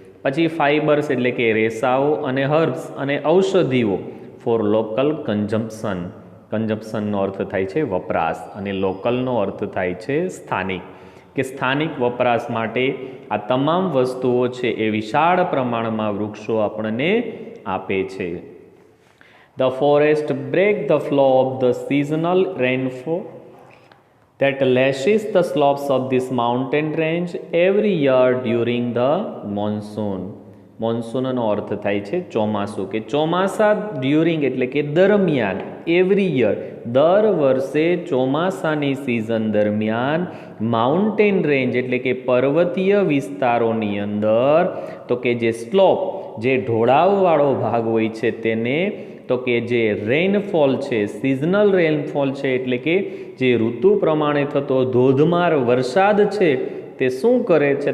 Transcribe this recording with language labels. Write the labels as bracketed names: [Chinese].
[Gujarati] પછી ફાઇબર્સ એટલે કે રેસાઓ, અને હર્બ્સ અને ઔષધિઓ [English] For local consumption. [Gujarati] કન્ઝમ્પશનનો અર્થ થાય છે વપરાશ, અને લોકલનો અર્થ થાય છે સ્થાનિક, કે સ્થાનિક વપરાશ માટે આ તમામ વસ્તુઓ છે એ વિશાળ પ્રમાણમાં વૃક્ષો આપણને આપે છે. [English] The forest break the flow of the seasonal rainfall that lashes the slopes of this mountain range every year during the monsoon. [Gujarati] મોન્સૂનનો અર્થ થાય છે ચોમાસું, કે ચોમાસા ડ્યુરિંગ એટલે કે દરમિયાન, [English] every year [Gujarati] દર વર્ષે ચોમાસાની સિઝન દરમિયાન માઉન્ટેન રેન્જ એટલે કે પર્વતીય વિસ્તારોની અંદર, તો કે જે સ્લોપ, જે ઢોળાવવાળો ભાગ હોય છે તેને, તો કે જે રેઇનફોલ છે, સિઝનલ રેઇનફોલ છે એટલે કે જે ઋતુ પ્રમાણે થતો ધોધમાર વરસાદ છે તે શું કરે છે?